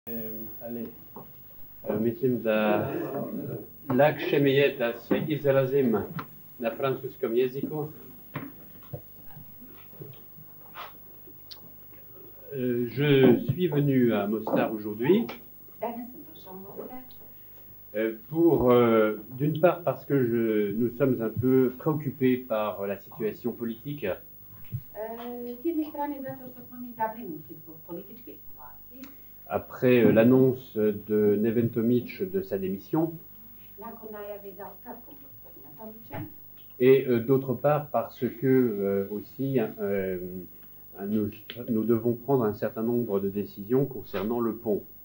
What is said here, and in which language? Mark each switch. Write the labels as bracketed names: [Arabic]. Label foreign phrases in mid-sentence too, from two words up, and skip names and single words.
[Bosnian] Mislim da lakše mi je da se izrazim na francuskom jeziku. [French] Je suis venu à Mostar aujourd'hui pour, d'une part parce que nous sommes un peu préoccupés par la situation politique. Après l'annonce de Neven Tomić de sa démission, et d'autre part parce que aussi nous devons prendre un certain nombre de décisions concernant le pont.